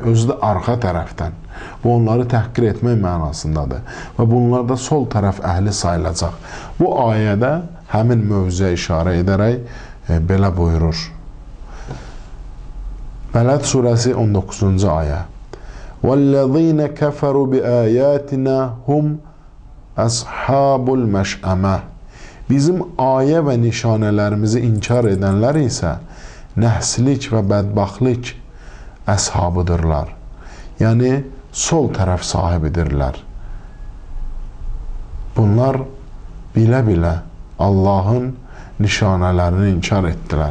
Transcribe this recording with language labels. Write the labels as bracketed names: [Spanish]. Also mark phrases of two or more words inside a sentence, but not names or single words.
[Azerbaijani] Özü də arxa tərəfdən. Bu onları təhqir etmək mənasındadır. Və bunlar da sol tərəf əhli sayılacaq. Bu ayədə həmin mövzuya işarə edərək belə buyurur. Bələd surəsi 19-cu ayə. [Arabic] وَالَّذِينَ كَفَرُوا بِآيَاتِنَا هُمْ أَصْحَابُ الْمَشْأَمَةِ [Azerbaijani] Bizim ayə və nişanələrimizi inkar edənlər isə nəhslik və bədbaxtlik əshabıdırlar. Yəni, sol tərəf sahibidirlər. Bunlar bilə-bilə Allahın nişanələrini inkar etdilər.